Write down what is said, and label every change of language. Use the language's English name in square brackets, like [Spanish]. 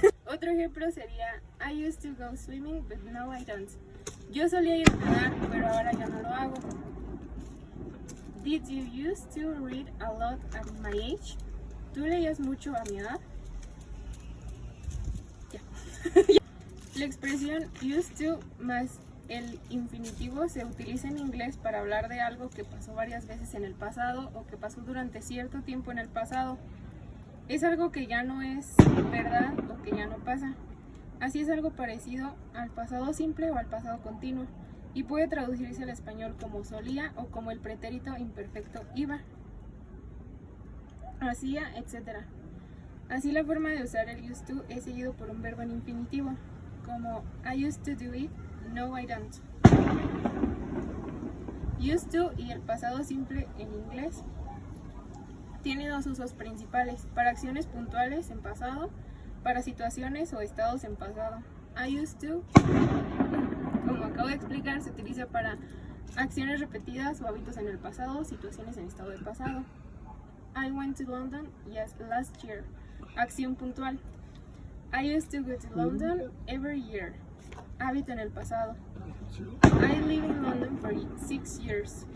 [Spanish] Otro ejemplo sería [English] I used to go swimming, but now I don't. [Spanish] Yo solía ir a nadar, pero ahora ya no lo hago. [English] Did you used to read a lot at my age? [Spanish] ¿Tú leías mucho a mi edad? Ya. La expresión used to más el infinitivo se utiliza en inglés para hablar de algo que pasó varias veces en el pasado o que pasó durante cierto tiempo en el pasado. Es algo que ya no es verdad o que ya no pasa. Así es algo parecido al pasado simple o al pasado continuo y puede traducirse al español como solía o como el pretérito imperfecto iba, hacía, etc. Así la forma de usar el used to es seguido por un verbo en infinitivo, como [English] I used to do it, no I don't. [Spanish] Used to y el pasado simple en inglés tiene dos usos principales, para acciones puntuales en pasado, para situaciones o estados en pasado. I used to, como acabo de explicar, se utiliza para acciones repetidas o hábitos en el pasado, situaciones en estado de pasado. [English] I went to London, yes, last year. [Spanish] Acción puntual. [English] I used to go to London every year. [Spanish] Hábito en el pasado. [English] I live in London for 6 years.